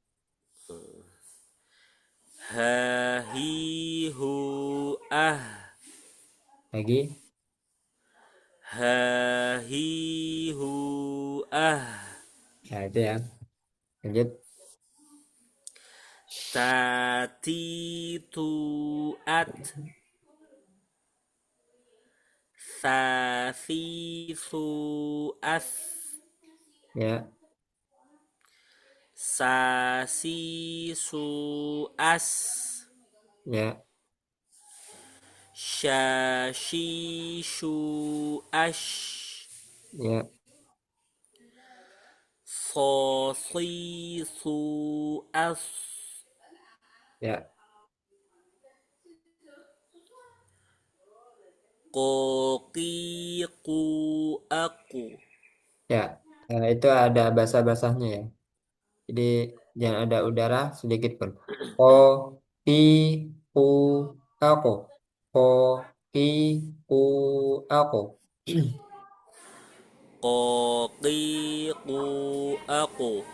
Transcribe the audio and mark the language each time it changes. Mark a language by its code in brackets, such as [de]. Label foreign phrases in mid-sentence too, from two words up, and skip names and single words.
[id] ha hi hu ah. Lagi. Ha hi hu ah. Nah, itu ya. Lanjut. Tati tu at. Sasi su as. Ya, Sasi su as. ya, Shashi shu ash. ya, Sosi su as. ya, Koki ku aku. ya. Itu ada basah-basahnya ya. Jadi jangan ada udara sedikit pun. O, I, U, aku. O, I, U, aku. Koki ku aku.